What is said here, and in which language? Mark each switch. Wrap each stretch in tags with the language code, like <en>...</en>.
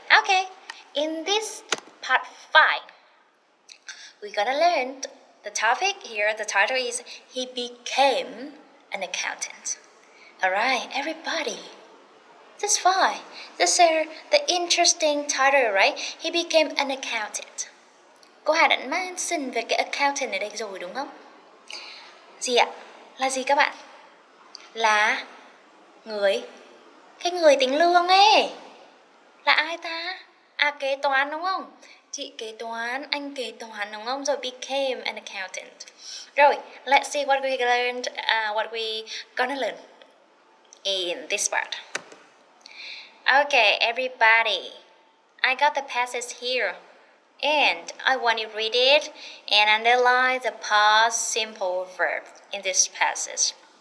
<en>Okay, in this part 5, we're gonna learn the topic here. The title is He Became an Accountant. Alright, everybody. That's fine. This is the interesting title, right? He became an accountant.</en> <vi>Cô Hà đã mention về cái accountant ở đây rồi đúng không? Gì ạ? Là gì các bạn? Là cái người tính lương ấy. Là ai ta? Kế toán đúng không? Chị kế toán, anh kế toán đúng không? Rồi</vi> <en>became an accountant. Rồi, let's see what we learned, what we gonna learn in this part. Okay, everybody, I got the passage here, and I want you to read it and underline the past simple verb in this passage.</en>